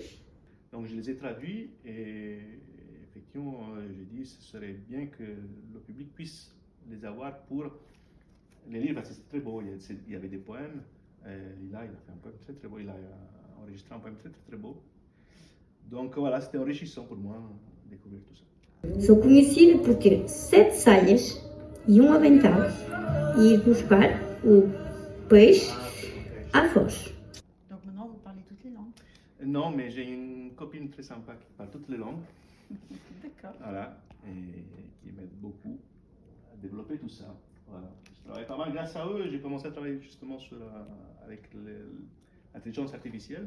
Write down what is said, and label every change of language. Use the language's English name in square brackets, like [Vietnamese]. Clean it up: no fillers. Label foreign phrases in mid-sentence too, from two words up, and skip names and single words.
[French] Donc je les ai traduits et effectivement, j'ai dit ce serait bien que le public puisse les avoir pour les lire parce que c'est très beau. Il y avait des poèmes. Lila, il a fait un poème très très beau. Il a enregistré un poème très très très beau. Donc voilà, c'était enrichissant pour moi de découvrir tout ça. [Portuguese] Sou conhecido por ter 7 saias e um avental e ir buscar o peixe à foz. [French] Donc maintenant vous parlez toutes les langues. Non, mais j'ai une copine très sympa qui parle toutes les langues. D'accord. Voilà, et qui m'aide beaucoup à développer tout ça. Voilà. Je travaille pas mal grâce à eux. J'ai commencé à travailler justement avec l'intelligence artificielle.